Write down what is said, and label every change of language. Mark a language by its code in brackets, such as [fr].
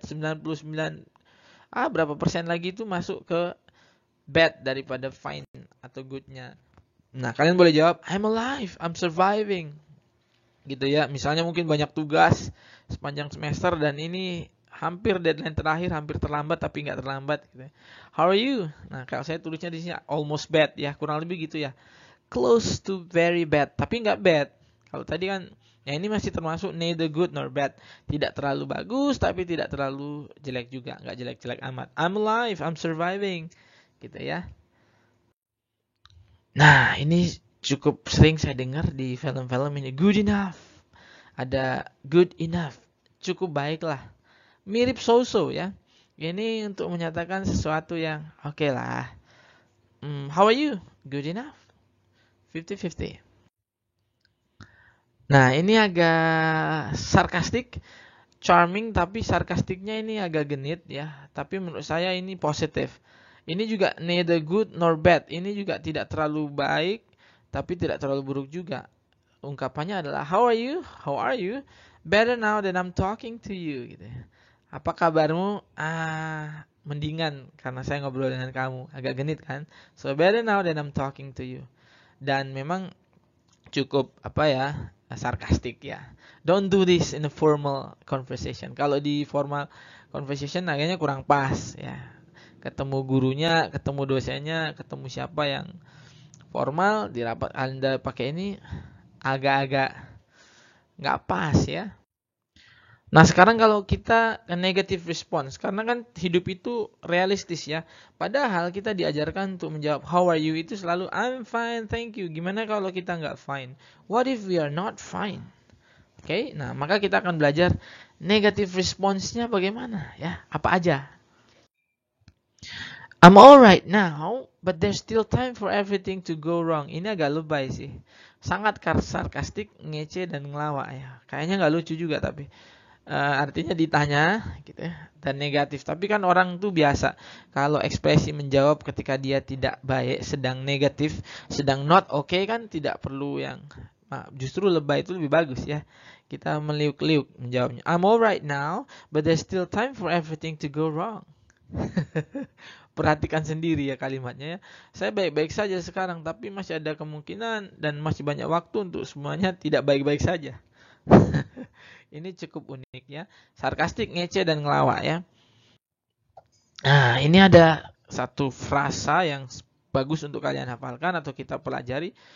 [id] 99 berapa persen lagi itu masuk ke bad daripada fine atau good-nya. Nah, kalian boleh jawab [en] I'm alive, I'm surviving. [id] Gitu ya. Misalnya mungkin banyak tugas sepanjang semester dan ini hampir deadline terakhir, hampir terlambat tapi nggak terlambat gitu. [en] How are you? [id] Nah, kalau saya tulisnya di sini [en] almost bad [id] ya, kurang lebih gitu ya. [en] Close to very bad, [id] tapi nggak [en] bad. [id] Kalau tadi kan, ya ini masih termasuk [en] neither good nor bad. [id] Tidak terlalu bagus, tapi tidak terlalu jelek juga. Nggak jelek-jelek amat. [en] I'm alive, I'm surviving. [id] Gitu ya. Nah, ini cukup sering saya dengar di film-film ini. [en] Good enough. [id] Ada [en] good enough. [id] Cukup baik lah. Mirip so-so ya. Ini untuk menyatakan sesuatu yang oke lah. [en] How are you? Good enough. 50-50. [id] Nah, ini agak sarkastik, charming, tapi sarkastiknya ini agak genit ya. Tapi menurut saya ini positif. Ini juga [en] neither good nor bad. [id] Ini juga tidak terlalu baik, tapi tidak terlalu buruk juga. Ungkapannya adalah [en] how are you? How are you? Better now that I'm talking to you. [id] Gitu. Apa kabarmu? Mendingan karena saya ngobrol dengan kamu. Agak genit kan? [en] So better now that I'm talking to you. [id] Dan memang cukup sarkastik ya. [en] Don't do this in a formal conversation. [id] Kalau di formal conversation agaknya kurang pas ya. Ketemu gurunya, ketemu dosennya, ketemu siapa yang formal, di rapat Anda pakai ini agak-agak nggak pas ya. Nah, sekarang kalau kita negative response, karena kan hidup itu realistis ya. Padahal kita diajarkan untuk menjawab [en] how are you [id] itu selalu [en] I'm fine, thank you. [id] Gimana kalau kita nggak fine? [en] What if we are not fine? [id] Oke, nah maka kita akan belajar negative response-nya bagaimana ya. Apa aja? [en] I'm alright now, but there's still time for everything to go wrong. [id] Ini agak lebay sih. Sangat sarkastik, ngece, dan ngelawak ya. Kayaknya nggak lucu juga tapi. Artinya ditanya gitu ya, dan negatif. Tapi kan orang tuh biasa kalau ekspresi menjawab ketika dia tidak baik, sedang negatif, sedang not okay kan tidak perlu yang justru lebay itu lebih bagus ya. Kita meliuk-liuk menjawabnya. [en] I'm alright now, but there's still time for everything to go wrong. [id] Perhatikan sendiri ya kalimatnya ya. Saya baik-baik saja sekarang, tapi masih ada kemungkinan dan masih banyak waktu untuk semuanya tidak baik-baik saja. Ini cukup unik ya. Sarkastik, ngece, dan ngelawak ya. Nah, ini ada satu frasa yang bagus untuk kalian hafalkan atau kita pelajari.